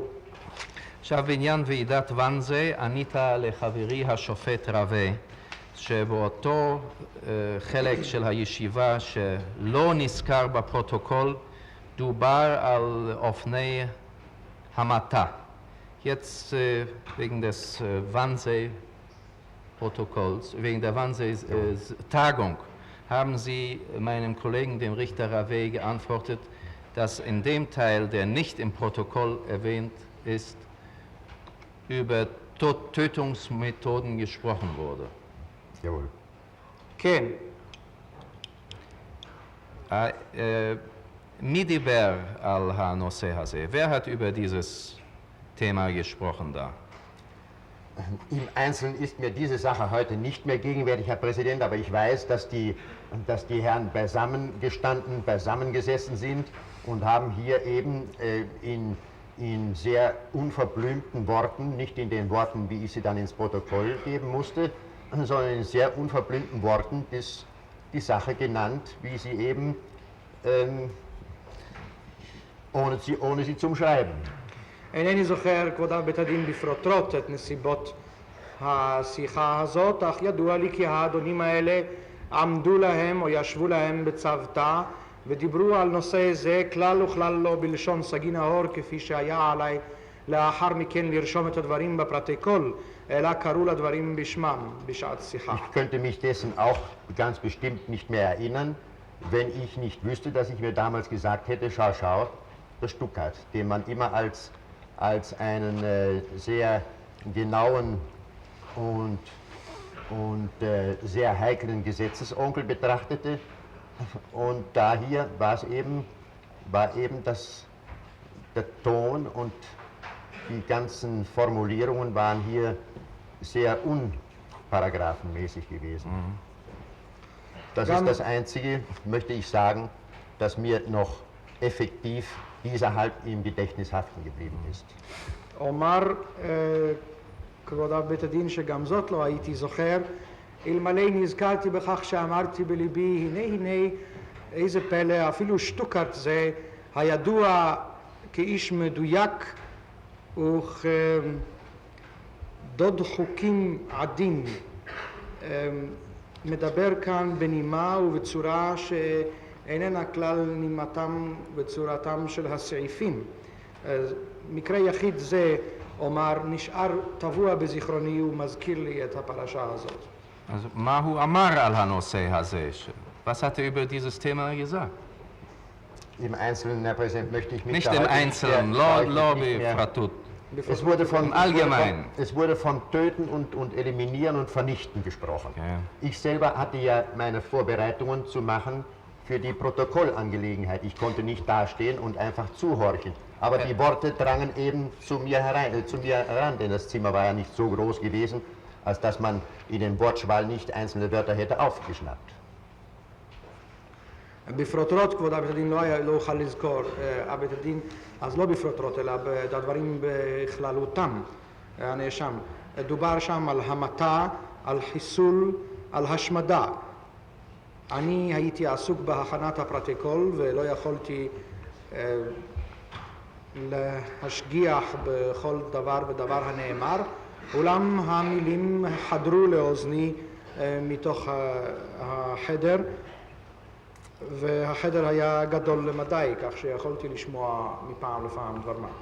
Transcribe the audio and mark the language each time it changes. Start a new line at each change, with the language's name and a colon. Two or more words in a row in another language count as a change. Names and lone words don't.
Hebrew: עכשיו בעניין ועידת ואנזה, ענית לחברי השופט רווה, שבאותו חלק של הישיבה שלא נזכר בפרוטוקול, דובר על אופני המתה.
German: Jetzt wegen des Wannsee-Protokolls, wegen der Wannsee-Tagung, haben Sie meinem Kollegen, dem Richter Rave, geantwortet, dass in dem Teil, der nicht im Protokoll erwähnt ist, über Tötungsmethoden gesprochen wurde. Jawohl.
Hebrew: כן, מי דיבר על הנושא הזה?
German: Wer hat über dieses Thema gesprochen da? Im Einzelnen ist mir diese Sache heute nicht mehr gegenwärtig, Herr Präsident, aber ich weiß, dass die Herren beisammengesessen sind und haben hier eben in sehr unverblümten Worten, nicht in den Worten, wie ich sie dann ins Protokoll geben musste, sondern in sehr unverblümten Worten die Sache genannt, wie sie eben, ohne sie zu umschreiben.
Hebrew: אינני זוכר, כבוד בית הדין, בפרוטרוט את נסיבות השיחה הזאת, אך ידוע לי כי האדונים האלה עמדו להם או ישבו להם בצוותא ודיברו על נושא זה כלל וכלל לא בלשון סגי נהור כפי שהיה עליי לאחר מכן לרשום את הדברים בפרוטוקול, אלא קראו לדברים בשמם בשעת שיחה.
German: Ich könnte mich dessen auch ganz bestimmt nicht mehr erinnern, wenn ich nicht wüsste, dass ich mir damals gesagt hätte, schau, der Stuckart, den man immer als einen sehr genauen und sehr heiklen Gesetzesonkel betrachtete. Und da hier war eben der Ton und die ganzen Formulierungen waren hier sehr unparagraphenmäßig gewesen. Das ist das Einzige, möchte ich sagen, das mir noch effektiv dieserhalb im Gedächtnis haften geblieben ist.
Hebrew: אומר, כבוד בית הדין, שגם זאת לא הייתי זוכר, אלמלא נזכרתי בכך שאמרתי בליבי, הנה, איזה פלא, אפילו שטוקארט זה הידוע כאיש מדויק וכדוד חוקים עדין, מדבר כאן בנימה ובצורה שאיננה כלל נימתם וצורתם של הסעיפים. מקרה יחיד זה, אומר, נשאר טבוע בזיכרוני ומזכיר לי את הפרשה הזאת.
German: Also,
Hebrew: מה הוא אמר על הנושא הזה,
German: was hat er über dieses Thema gesagt? Im Einzelnen, Herr Präsident, möchte ich mich Nicht da im heute Einzelnen, nicht mehr- Fratut. Es wurde Im Allgemeinen. Es wurde von Töten und Eliminieren und Vernichten gesprochen. Ja. Ich selber hatte ja meine Vorbereitungen zu machen für die Protokollangelegenheit. Ich konnte nicht dastehen und einfach zuhorchen. Aber die Worte drangen eben zu mir heran, denn das Zimmer war ja nicht so groß gewesen, als dass man in den Wortschwall nicht einzelne Wörter hätte aufgeschnappt.
Hebrew: בפרוטרוט, כבוד בית הדין, לא אוכל לזכור, בית הדין, אז לא בפרוטרוט, אלא בדברים בכללותם, הנאשם. דובר שם על המתה, על חיסול, על השמדה. אני הייתי עסוק בהכנת הפרוטוקול ולא יכולתי להשגיח בכל דבר ודבר הנאמר, אולם המילים חדרו לאוזני מתוך החדר, והחדר היה גדול למדי, כך שיכולתי לשמוע מפעם לפעם דבר מה.